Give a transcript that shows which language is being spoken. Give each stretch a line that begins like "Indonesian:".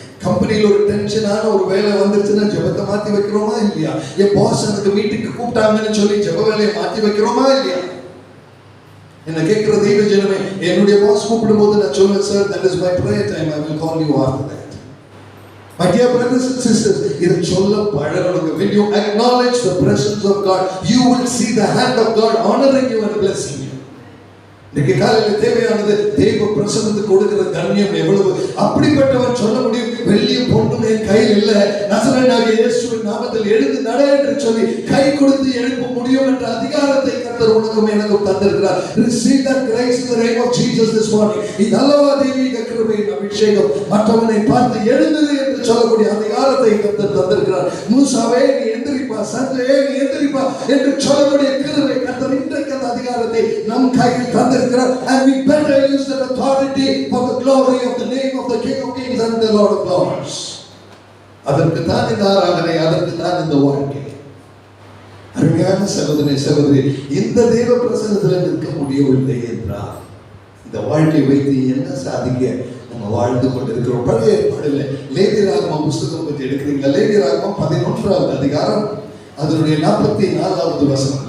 Tamil: கம்பெனியில் ஒரு டென்ஷனான ஒரு வேலை வந்துருச்சுன்னா ஜெபத்தை மாத்தி வைக்கிறோமா இல்லையா? என் பாஸ் எனக்கு மீட்டிங்கு கூப்பிட்டாங்கன்னு சொல்லி ஜெப வேலையை மாத்தி வைக்கிறோமா இல்லையா? என்ன கேட்கிற தெய்வ ஜனமே, என்னுடைய பாஸ் கூப்பிடும் போது நான் சொல்லுவேன், sir
English: that is my prayer time, I will call you after that. My dear brothers and sisters,
Tamil: இதை சொல்ல பழகணும்.
English: When you acknowledge the presence of God, you will see the hand of God honoring you and blessing you.
Tamil: இன்னைக்கு காலையில் தேவையானது தெய்வ பிரசன்னத்துக்கு கொடுக்கிற கண்ணியம் எவ்வளவு. அப்படிப்பட்டவன் சொல்ல முடியும், வெள்ளியும் பொண்ணும் என் கையில் இல்லை, நசரேயனாகிய இயேசுவின் நாமத்தில் எழுந்து நட என்று சொல்லி கை கொடுத்து எழுப்ப முடியும் என்ற அதிகாரத்தை கர்த்தர் உனக்கும் எனக்கும் தந்திருக்கிறார்.
English: Receive that grace in the name of Jesus this morning.
Tamil: இது அல்லவா தெய்வீக கிருபையின் அபிஷேகம். மற்றவனை பார்த்து எழுந்தது என்று சொல்லக்கூடிய அதிகாரத்தை கர்த்தர் தந்திருக்கிறார். மூசாவே நீ எந்திரிப்பா, சஞ்சயே நீ எந்திரிப்பா என்று சொல்லக்கூடிய கிருபை கர்த்தர் இன்றைக்கு அந்த அதிகாரத்தை நம் கையில் தந்திருக்கிறார்.
English: And we better use that authority for the glory of the name of the King of Kings and the Lord of Lords.
Tamil: அதற்கு தான் இந்த ஆராதனை, அதற்கு தான் இந்த வாழ்க்கை. அருமையான சகோதரனே சகோதரி, இந்த தேவ பிரசன்னத்தில் நிற்க முடியவில்லை என்றால் இந்த வாழ்க்கை வைத்து என்ன சாதிக்க நம்ம வாழ்ந்து கொண்டிருக்கிறோம்? பழைய ஏற்பாடுல லேவியராகமம் புஸ்தகம் பற்றி எடுக்கிறீங்க. லேவியராகமம் 11வது அதிகாரம் அதனுடைய 44வது வசனம்.